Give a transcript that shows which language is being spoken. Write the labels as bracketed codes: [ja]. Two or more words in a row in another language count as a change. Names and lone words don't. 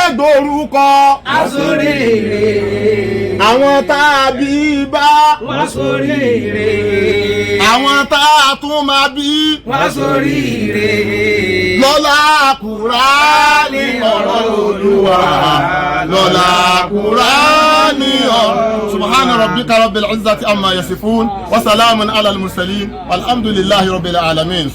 [yo] gbórúkọ asórí ire àwọn tá a bí bá wá sórí ire àwọn tá a tún máa bí wá sórí ire lọ́lá Kùránì ọ̀rọ̀ Olúwa lọ́lá Kùránì ọ̀rọ̀ [ar] سبحان ربك رب العزة عما يصفون وسلام على المرسلين والحمد لله رب العالمين.